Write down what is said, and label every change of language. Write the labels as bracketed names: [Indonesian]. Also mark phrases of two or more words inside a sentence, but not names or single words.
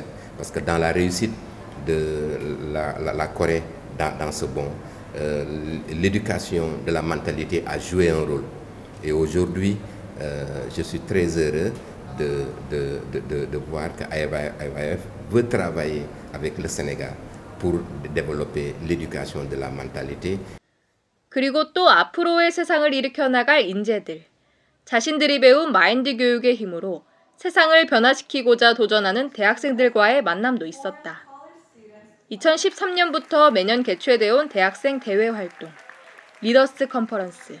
[French] Parce que dans la réussite de la Corée dans ce bond, l'éducation de la mentalité a joué un rôle. Et aujourd'hui, je suis très heureux de voir que IYF veut travailler avec le Sénégal pour développer l'éducation de la mentalité. [Korean] 그리고 또 앞으로의 세상을 일으켜 나갈 인재들. 자신들이 배운 마인드 교육의 힘으로 세상을 변화시키고자 도전하는 대학생들과의 만남도 있었다. 2013년부터 매년 개최되어 온 대학생 대외 활동, 리더스 컨퍼런스.